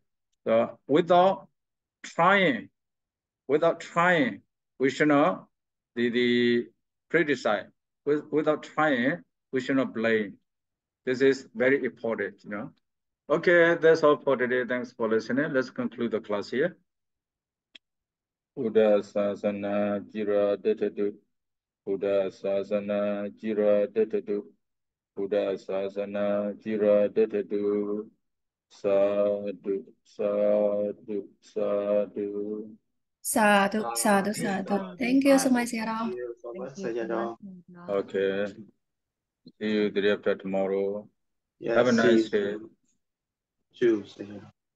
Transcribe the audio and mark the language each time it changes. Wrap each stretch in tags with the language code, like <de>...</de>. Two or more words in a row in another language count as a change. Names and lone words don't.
<en>So without trying, we should not criticize. Without trying, we should not blame. This is very important, you know. Okay, that's all for today. Thanks for listening. Let's conclude the class here.</en> <pi>Buddha Sasana Jira Detadu. Buddha Sasana Jira Detadu. Buddha Sasana Jira Detadu. Sadhu, sadhu, sadhu. Sadhu, sadhu, sadhu.</pi> <en>Thank you so much, Sayadaw. Thank you so much, Sayadaw. Okay. See you the day after tomorrow. Yes, Have a nice day. Tuesday.</en>